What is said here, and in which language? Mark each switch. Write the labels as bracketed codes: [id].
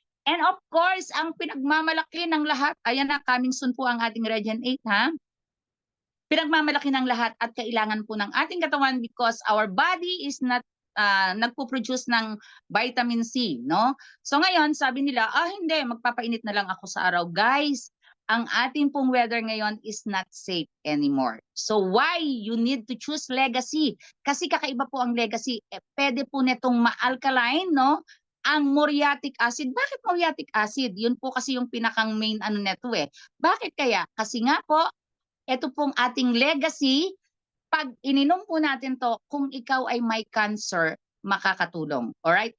[en] And of course, [tl] ang pinagmamalaki ng lahat, ayan na, [en] coming soon [tl] po ang ating Regen 8, ha? Pinagmamalaki ng lahat at kailangan po ng ating katawan [en] because our body is not [tl] nagpo-produce ng vitamin C, no? So ngayon, sabi nila, hindi, magpapainit na lang ako sa araw. Guys, ang ating pong weather ngayon [en] is not safe anymore. So why you need to choose Legacy? [tl] Kasi kakaiba po ang Legacy. Pwede po netong ma-alkaline, no? Ang muriatic acid. Bakit muriatic acid? Yun po kasi yung pinakang main neto eh. Bakit kaya? Kasi nga po, ito pong ating Legacy, pag ininom po natin to, kung ikaw ay may cancer, makakatulong. Alright?